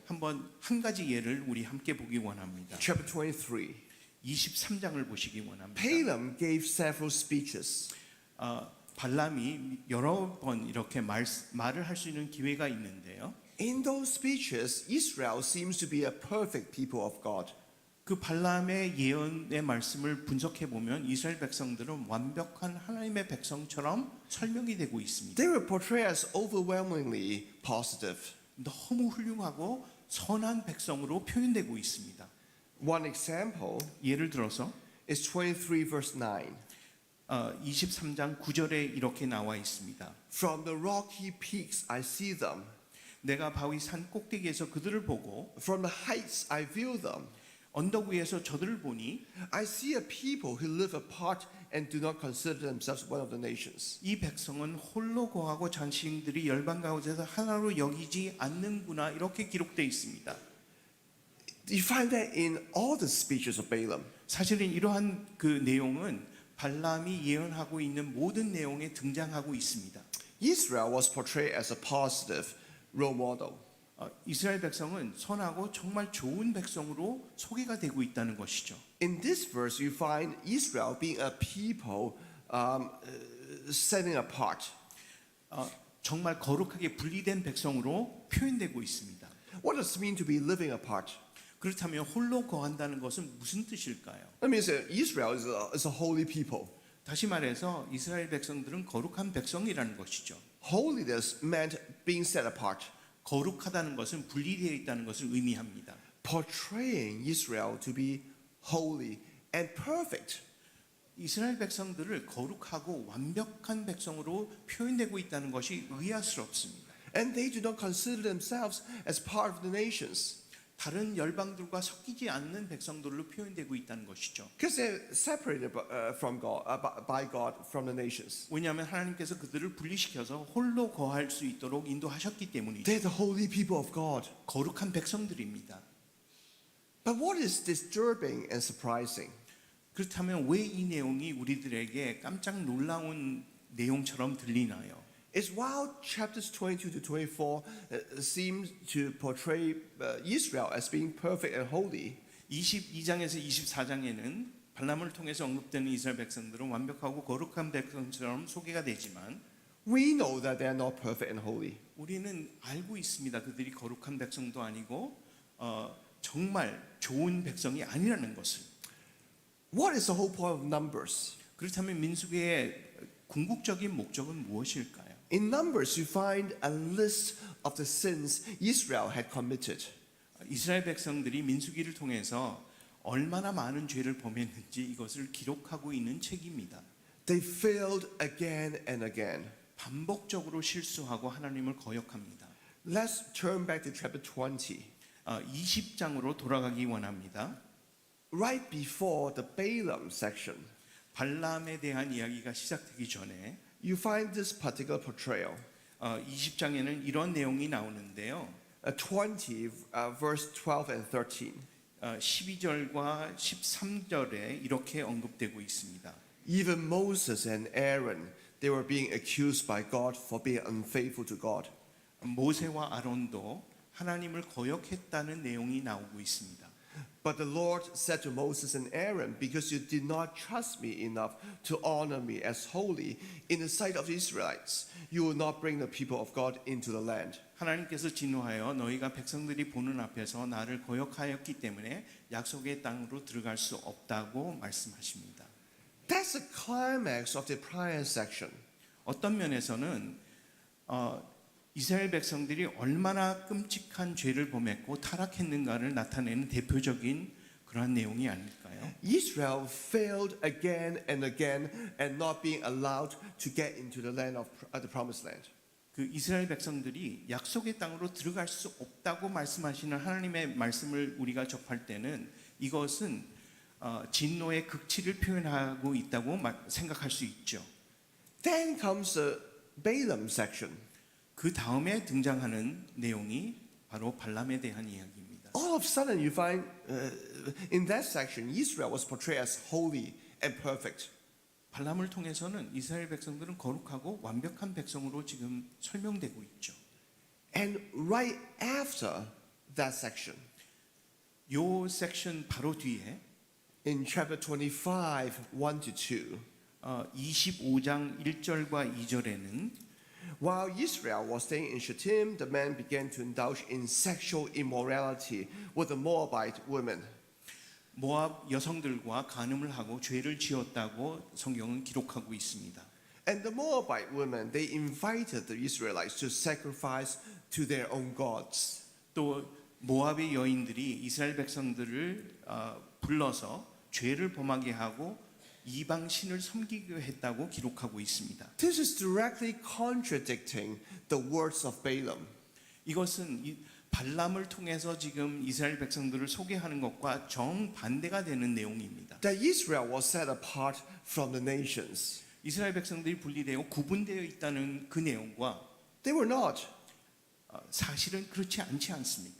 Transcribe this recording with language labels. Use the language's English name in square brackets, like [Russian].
[Korean] 한번 한 가지 예를 우리 함께 보기 원합니다. [English] Chapter 23. [Korean] 23장을 보시기 원합니다. [English] Balaam gave several speeches. [Korean] 발람이 여러 번 이렇게 말을 할 수 있는 기회가 있는데요. [English] In those speeches, Israel seems to be a perfect people of God. [Korean] 그 발람의 예언의 말씀을 분석해 보면 이스라엘 백성들은 완벽한 하나님의 백성처럼 설명이 되고 있습니다. [English] They were portrayed as overwhelmingly positive. [Korean] 너무 훌륭하고 선한 백성으로 표현되고 있습니다. [English] One example [Korean] 예를 들어서 [English] is 23 verse 9. [Korean] 23장 9절에 이렇게 나와 있습니다. [English] From the rocky peaks I see them. [Korean] 내가 바위 산 꼭대기에서 그들을 보고 [English] From the heights I view them. [Korean] 언덕 위에서 저들을 보니 [English] I see a people who live apart and do not consider themselves one of the nations. [Korean] 이 백성은 홀로 거하고 자신들이 열방 가운데서 하나로 여기지 않는구나 이렇게 기록되어 있습니다. [English] You find that in all the speeches of Balaam. [Korean] 사실은 이러한 그 내용은 발람이 예언하고 있는 모든 내용에 등장하고 있습니다. [English] Israel was portrayed as a positive role model. [Korean] 이스라엘 백성은 선하고 정말 좋은 백성으로 소개가 되고 있다는 것이죠. [English] In this verse, you find Israel being a people setting apart. [Korean] 정말 거룩하게 분리된 백성으로 표현되고 있습니다. [English] What does it mean to be living apart? [Korean] 그렇다면 홀로 거한다는 것은 무슨 뜻일까요? [English] That means that Israel is a holy people. [Korean] 다시 말해서 이스라엘 백성들은 거룩한 백성이라는 것이죠. [English] Holiness meant being set apart. [Korean] 거룩하다는 것은 분리되어 있다는 것을 의미합니다. [English] Portraying Israel to be holy and perfect. [Korean] 이스라엘 백성들을 거룩하고 완벽한 백성으로 표현되고 있다는 것이 의아스럽습니다. [English] And they do not consider themselves as part of the nations. [Korean] 다른 열방들과 섞이지 않는 백성들로 표현되고 있다는 것이죠. [English] Because they're separated from God, by God from the nations. [Korean] 왜냐하면 하나님께서 그들을 분리시켜서 홀로 거할 수 있도록 인도하셨기 때문이죠. [English] They're the holy people of God. [Korean] 거룩한 백성들입니다. [English] But what is disturbing and surprising? [Korean] 그렇다면 왜 이 내용이 우리들에게 깜짝 놀라운 내용처럼 들리나요? [English] Is while chapters 22 to 24 seem to portray Israel as being perfect and holy, [Korean] 22장에서 24장에는 발람을 통해서 언급되는 이스라엘 백성들은 완벽하고 거룩한 백성처럼 소개가 되지만 [English] we know that they are not perfect and holy. [Korean] 우리는 알고 있습니다. 그들이 거룩한 백성도 아니고 정말 좋은 백성이 아니라는 것을. [English] What is the whole point of Numbers? [Korean] 그렇다면 민수기의 궁극적인 목적은 무엇일까요? [English] In Numbers, you find a list of the sins Israel had committed. [Korean] 이스라엘 백성들이 민수기를 통해서 얼마나 많은 죄를 범했는지 이것을 기록하고 있는 책입니다. [English] They failed again and again. [Korean] 반복적으로 실수하고 하나님을 거역합니다. [English] Let's turn back to chapter 20. [Korean] 20장으로 돌아가기 원합니다. [English] Right before the Balaam section, [Korean] 발람에 대한 이야기가 시작되기 전에 [English] you find this particular portrayal. [Korean] 20장에는 이런 내용이 나오는데요. [English] 20, verse 12 and 13. [Korean] 12절과 13절에 이렇게 언급되고 있습니다. [English] Even Moses and Aaron, they were being accused by God for being unfaithful to God. [Korean] 모세와 아론도 하나님을 거역했다는 내용이 나오고 있습니다. [English] But the Lord said to Moses and Aaron, because you did not trust me enough to honor me as holy in the sight of the Israelites, you will not bring the people of God into the land. [Korean] 하나님께서 진노하여 너희가 백성들이 보는 앞에서 나를 거역하였기 때문에 약속의 땅으로 들어갈 수 없다고 말씀하십니다. [English] That's the climax of the prior section. [Korean] 어떤 면에서는 이스라엘 백성들이 얼마나 끔찍한 죄를 범했고 타락했는가를 나타내는 대표적인 그러한 내용이 아닐까요? [English] Israel failed again and again and not being allowed to get into the land of the promised land. [Korean] 그 이스라엘 백성들이 약속의 땅으로 들어갈 수 없다고 말씀하시는 하나님의 말씀을 우리가 접할 때는 이것은 진노의 극치를 표현하고 있다고 생각할 수 있죠. [English] Then comes the Balaam section. [Korean] 그 다음에 등장하는 내용이 바로 발람에 대한 이야기입니다. [English] All of a sudden you find in that section Israel was portrayed as holy and perfect. [Korean] 발람을 통해서는 이스라엘 백성들은 거룩하고 완벽한 백성으로 지금 설명되고 있죠. [English] And right after that section, [Korean] 요 섹션 바로 뒤에 [English] in chapter 25, 1 to 2, [Korean] 25장 1절과 2절에는 [English] while Israel was staying in Shittim, the men began to indulge in sexual immorality with the Moabite women. [Korean] 모압 여성들과 간음을 하고 죄를 지었다고 성경은 기록하고 있습니다. [English] And the Moabite women, they invited the Israelites to sacrifice to their own gods. [Korean] 또 모압의 여인들이 이스라엘 백성들을 불러서 죄를 범하게 하고 이방 신을 섬기게 했다고 기록하고 있습니다. [English] This is directly contradicting the words of Balaam. [Korean] 이것은 발람을 통해서 지금 이스라엘 백성들을 소개하는 것과 정반대가 되는 내용입니다. [English] That Israel was set apart from the nations. [Korean] 이스라엘 백성들이 분리되고 구분되어 있다는 그 내용과 [English] They were not. [Korean] 사실은 그렇지 않지 않습니까?